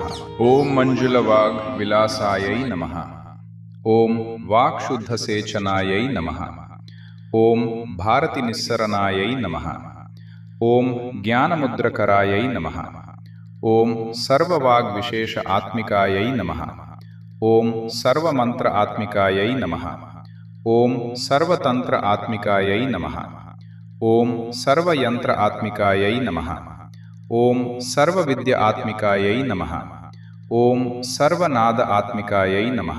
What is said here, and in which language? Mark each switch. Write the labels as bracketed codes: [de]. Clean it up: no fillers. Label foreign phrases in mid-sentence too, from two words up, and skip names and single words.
[sa] ఓం మంజులవాగ్ విలాసాయై నమః. ఓం వాక్శుద్ధసేచనాయై నమః. ఓం భారతి నిస్సరణాయై నమః. ఓం జ్ఞానముద్రకరాయై నమః. ఓం సర్వవాగ్విశేష ఆత్మికాయై నమః. ओम सर्वमंत्र आत्मिकायै नमः। ओम सर्वतंत्र आत्मिकायै नमः। ओम सर्वयंत्र आत्मिकायै नमः। ओम सर्वविद्या आत्मिकायै नमः। ओम सर्वनाद आत्मिकायै नमः।